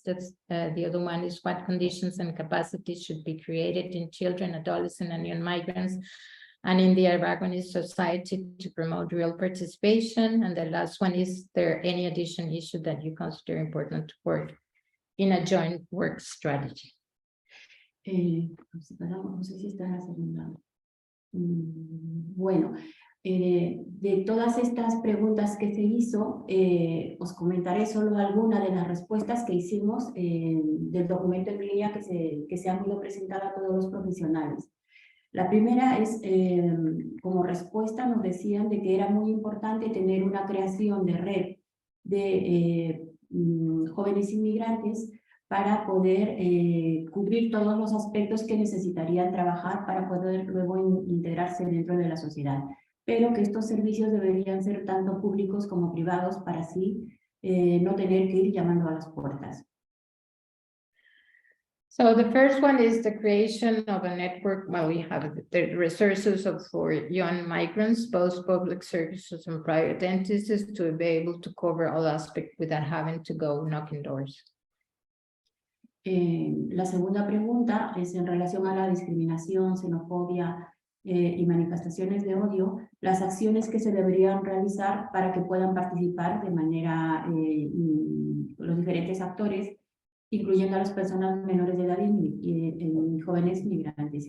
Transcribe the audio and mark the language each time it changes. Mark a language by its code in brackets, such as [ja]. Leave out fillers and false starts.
[en] That's the other one is what conditions and capacities should be created in children, adolescents, and young migrants, and in the Aragonese society to promote real participation. And the last one is there any additional issue that you consider important to work in a joint work strategy? [es] No sé si está en la segunda. Bueno, de todas estas preguntas que se hizo, os comentaré solo algunas de las respuestas que hicimos del documento en línea que se han ido presentando a todos los profesionales. La primera es, como respuesta nos decían de que era muy importante tener una creación de red de jóvenes inmigrantes para poder cubrir todos los aspectos que necesitarían trabajar para poder luego integrarse dentro de la sociedad, pero que estos servicios deberían ser tanto públicos como privados para así no tener que ir llamando a las puertas. [en] So the first one is the creation of a network. Well, we have the resources for young migrants, both public services and private entities, to be able to cover all aspects without having to go knocking doors. [es] La segunda pregunta es en relación a la discriminación, xenofobia y manifestaciones de odio, las acciones que se deberían realizar para que puedan participar de manera los diferentes actores, incluyendo a las personas menores de edad y jóvenes migrantes.